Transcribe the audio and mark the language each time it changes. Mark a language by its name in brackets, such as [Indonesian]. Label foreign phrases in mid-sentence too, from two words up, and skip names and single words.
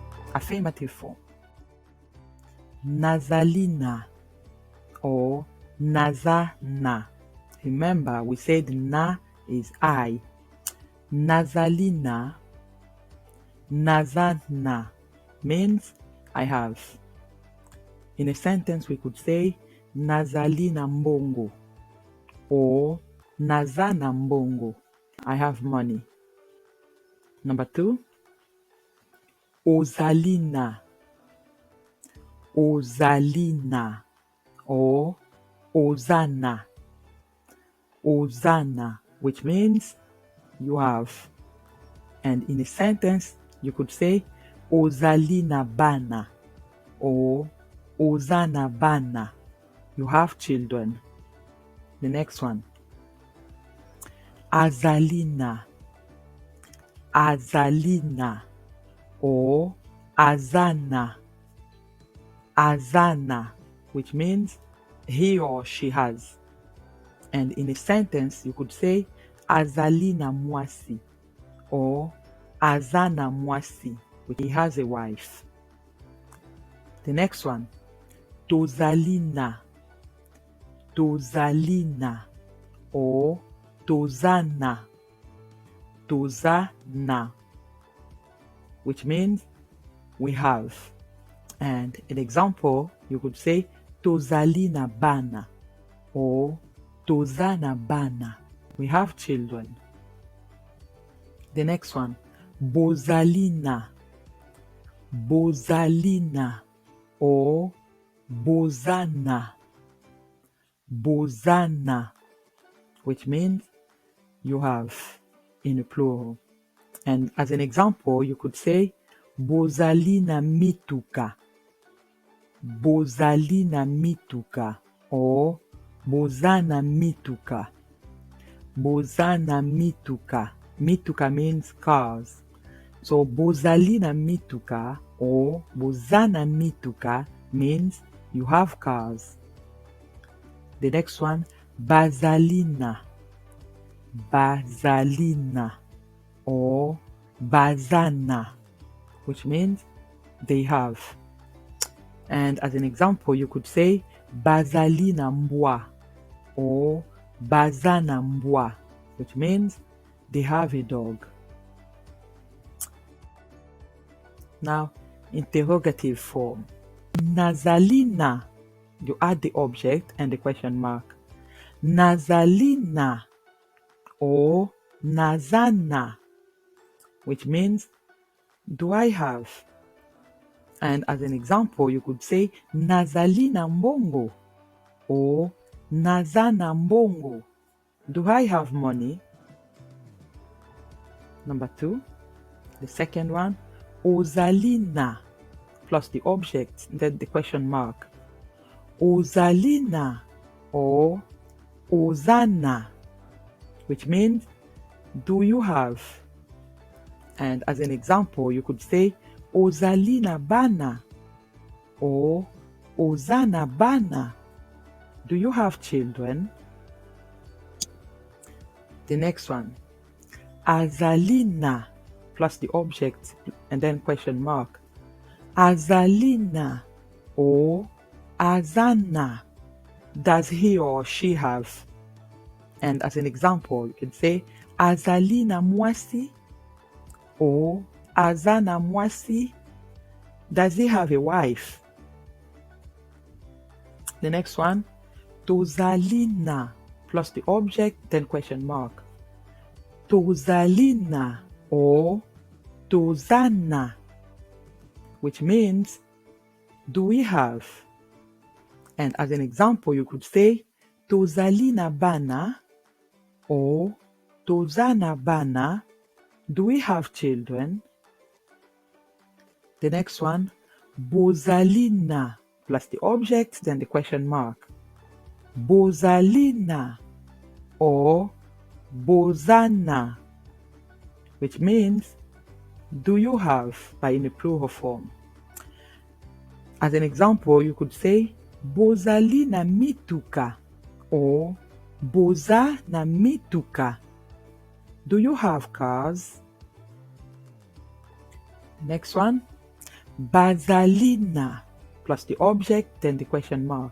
[English] Affirmative form. [Lingala] Nazalina or nazana. [English] Remember, we said na is I. [Lingala] Nazalina, nazana [English] means I have. In a sentence, we could say [Lingala] nazalina mbongo [English] or [Lingala] nazana mbongo. [English] I have money. Number two, [Lingala] ozalina, ozalina or ozana, ozana, [English] which means you have. And in a sentence, you could say [Lingala] ozalina bana [English] or [Lingala] ozana bana. [English] You have children. The next one, [Lingala] azalina, azalina or azana, azana, [English] which means he or she has. And in a sentence, you could say [Lingala] azalina mwasi [English] or [Lingala] azana mwasi, [English] which he has a wife. The next one, [Lingala] tozalina, tozalina or tozana, tozana, [English] which means we have. And an example, you could say [Lingala] tozalina bana [English] or [Lingala] tozana bana. [English] We have children. The next one, [Lingala] bozalina, bozalina or bozana, bozana, [English] which means you have in a plural. And as an example, you could say [Lingala] bozalina mituka, bozalina mituka [English] or [Lingala] bozana mituka, bozana mituka. Mituka means cars. [English] So [Lingala] bozalina mituka [English] or [Lingala] bozana mituka [English] means you have cars. The next one, [Lingala] bazalina, bazalina or bazana, [English] which means they have. And as an example, you could say [Lingala] bazalina mbwa [English] or [Lingala] bazana mbwa, [English] which means they have a dog. Now, interrogative form. Nazalina, you add the object and the question mark. [Lingala] Nazalina or nazana, [English] which means do I have? And as an example, you could say [Lingala] nazalina mbongo [English] or [Lingala] nazana mbongo. [English] Do I have money? Number two, the second one, ozalina plus the object, then the question mark. [Lingala] Ozalina or ozana, [English] which means do you have? And as an example, you could say [Lingala] ozalina bana [English] or [Lingala] ozana bana. [English] Do you have children? The next one, azalina plus the object and then question mark. [Lingala] Azalina or azana, [English] does he or she have? And as an example, you can say [Lingala] azalina mwasi [English] or [Lingala] azana mwasi, [English] does he have a wife? The next one, tozalina plus the object then question mark. [Lingala] Tozalina or tozana, [English] which means do we have? And as an example, you could say [Lingala] tozalina bana [English] or [Lingala] to ZALA BANA, [English] do we have children? The next one, [Lingala] bozali na, [English] plus the object, then the question mark. [Lingala] Bozali na or bozana, [English] which means do you have, but in a plural form. As an example, you could say [Lingala] bozali na mituka [English] or [Lingala] boza na mituka. [English] Do you have cars? Next one, bazalina, plus the object, then the question mark.